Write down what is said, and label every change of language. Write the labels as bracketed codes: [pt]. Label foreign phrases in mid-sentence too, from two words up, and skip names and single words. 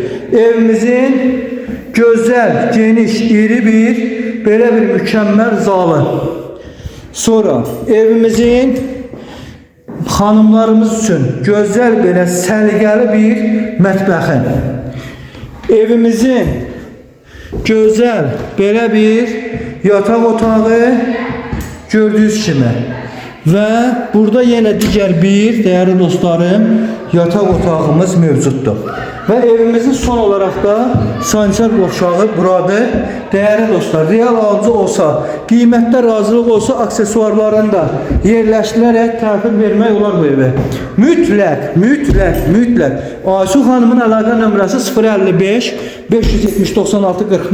[az] Evimizin güzel, geniş, iri bir, belə bir mükəmməl zalı. Sonra evimizin hanımlarımız üçün güzel belə səliqəli bir mətbəxi. Evimizin güzel belə bir yataq otağı gördüğünüz kimi. [tr] Ve burada yine diğer bir değerli dostlarım yatak otağımız mevcuttur. [az] Ve evimizin [tr] son olarak da [az] sanitar qovşağı buradır. [tr] Değerli dostlar, [az] real alıcı olsa, qiymətdə razılıq olsa aksesuarlarını da yerləşdirərək təhvil vermək olar bu evə. Mütləq. Aşıq xanımın əlaqə nömrəsi 055 570 96 40.